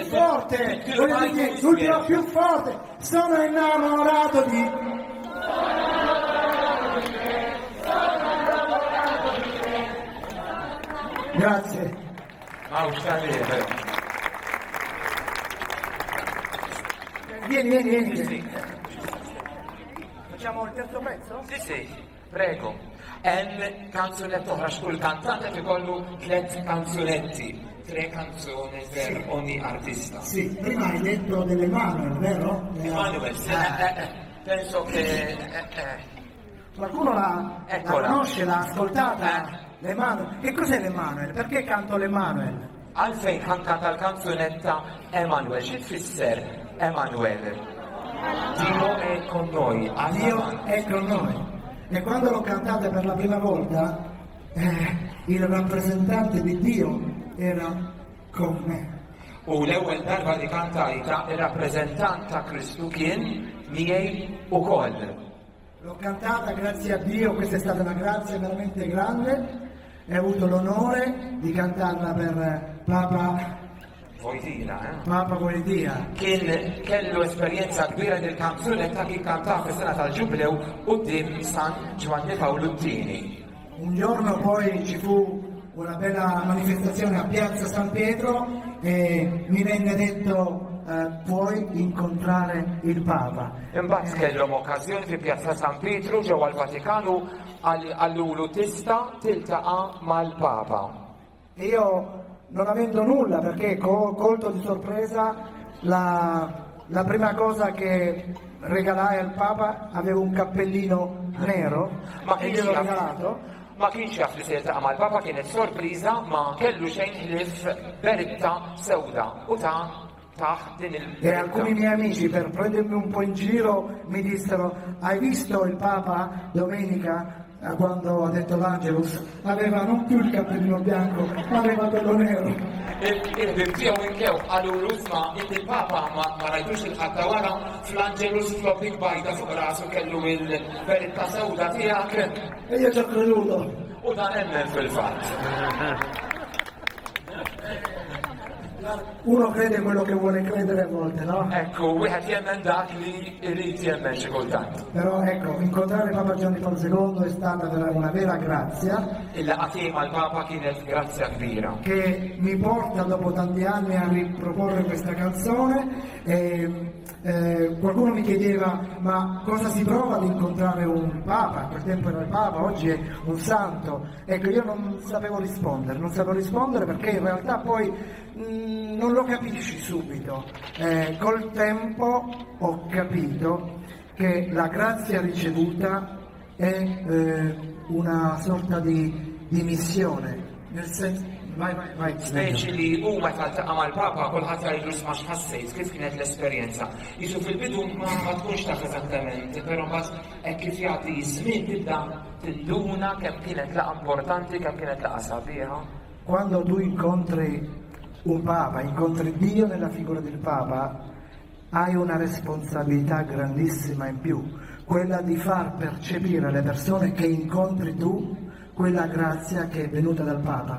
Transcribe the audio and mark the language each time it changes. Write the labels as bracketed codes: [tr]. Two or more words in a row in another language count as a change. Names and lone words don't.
[it] forte, voglio dire, l'ultima più forte. Sono innamorato di Grazie. Ma uscite. Vieni. Sì. Facciamo il terzo pezzo? Sì, prego. [mt] Hemm kanzunet oħra xkull kantant qed ikollu 3 kanzunetti, [it] 3 canzoni per ogni artista. Sì, prima hai detto dell'Emanuel, vero? Emanuel, sì, penso che Qualcuno la Eccola. conosce, l'ha ascoltata? L'Emanuel. Che cos'è l'Emanuel? Perché canto l'Emanuel? [mt] għalfejn ħankanta l-kanzunetta Emanuel, xi tfisser Emanuel? [it] Dio è con noi, Dio è con noi. E quando l'ho cantata per la prima volta, il rappresentante di Dio era con me. [mt] U l-ewwel darba li kantajta ir-rappreżentant ta' Kristu kien miegħi ukoll. [it] L'ho cantata grazie a Dio, questa è stata una grazia veramente grande. E ho avuto l'onore di cantarla per Papa Wojtyła. [mt] Kien kellu esperjenza kbira del kanzunetta kien kantaha fis-sena tal-ġublew quddiem San Giovanni Paolo II. [it] Un giorno poi ci fu una bella manifestazione a Piazza San Pietro e mi venne detto puoi incontrare il Papa. [mt] Imbagħad kellhom okkażjoni fi Pjazza San Pietru ġewwa l-Vatikanu għallulu tista' tiltaqa' mal-Papa. [it] E io, non avendo nulla, perché colto di sorpresa, la prima cosa che regalai al Papa, avevo un cappellino nero Ma e gliel'ho regalato. [mt] ma kienx jaf li se jiltaqa' mal-Papa, kienet sorpriża ma kellu xejn ħlief beritta sewda u taħ din [it] E alcuni miei amici, per prendermi un po' in giro, mi dissero: hai visto il Papa domenica quando ha detto l'Angelus? Aveva non più il cappellino bianco, ma aveva quello nero. [mt] Il-ħbib tiegħu inkew qalu isma' il-Papa ma rajtux il-ħadd wara fl-Angelus flopping bajda fuq rasu kellu il-beritta sewda tiegħek. [it] E io ci ho creduto. [mt] U dan emmen fil-fatt. [it] Uno crede quello che vuole credere a volte, no? Ecco, [mt] wieħed jemmen dak li jrid jemmen xi kultant. [it] Però ecco, incontrare Papa Giovanni Paolo II è stata una vera grazia [mt] Il-laqgħa tiegħi mal-Papa kienet grazzja kbira. [it] che mi porta dopo tanti anni a riproporre questa canzone. Qualcuno mi chiedeva: ma cosa si prova ad incontrare un Papa? A quel tempo era il Papa, oggi è un santo. Ecco, io non sapevo rispondere perché in realtà poi non lo capisci subito. Col tempo ho capito che la grazia ricevuta è una sorta di missione, nel senso. Vai. [mt] Speċi li u meta ltaqa' mal-Papa kulħadd jgħidu isma' x'ħassejt, kif kienet l-esperjenza. Jisu fil-bidu ma tkunx taf eżattament, però mbagħad hekk kif jagħti żmien tibda tinduna kemm kienet laqgħa importanti, kemm kienet laqgħa sabiħa. [it] Quando tu incontri un Papa, incontri Dio nella figura del Papa, hai una responsabilità grandissima in più, quella di far percepire alle persone che incontri tu quella grazia che è venuta dal Papa.